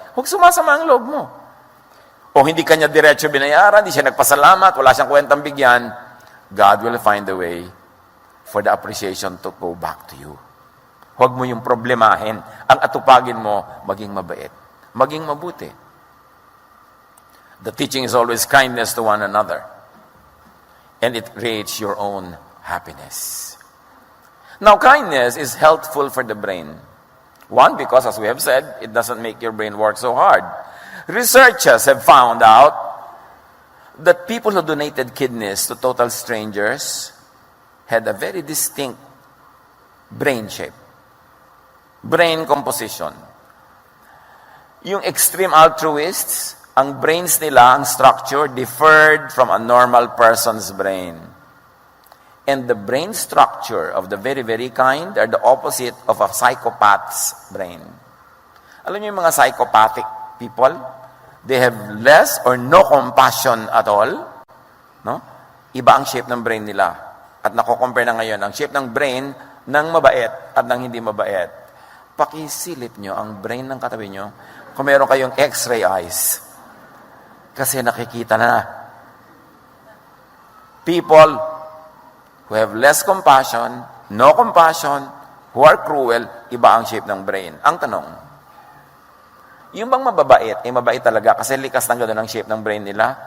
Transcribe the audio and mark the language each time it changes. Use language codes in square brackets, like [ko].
[tl] Huwag sumasama ang loob mo. O hindi Kanya diretso binayaran, hindi siya nagpasalamat, wala siyang kwentang bigyan, [en] God will find a way for the appreciation to go back to you. [tl] Huwag mo yung problemahin. Ang atupagin mo, maging mabait. Maging mabuti. [en] The teaching is always kindness to one another. And it creates your own happiness. Now, kindness is healthful for the brain. One, because as we have said, it doesn't make your brain work so hard. Researchers have found out that people who donated kidneys to total strangers had a very distinct brain shape. Brain composition. [tl] Yung [en] extreme altruists, [tl] ang brains nila, ang structure, [en] differed from a normal person's brain. And the brain structure of the very, very kind are the opposite of a psychopath's brain. [tl] Alam niyo yung mga [en] psychopathic people? They have less or no compassion at all. No? [tl] Iba ang shape ng brain nila. At nako-compare na ngayon ang shape ng brain ng mabait at ng hindi mabait. Pakisilip nyo ang brain ng katabi nyo kung meron kayong x-ray eyes. Kasi nakikita na. [en] People who have less compassion, no compassion, who are cruel, [tl] iba ang shape ng brain. Ang tanong, yung bang mababait, mabait talaga kasi likas ng gano'n ang shape ng brain nila?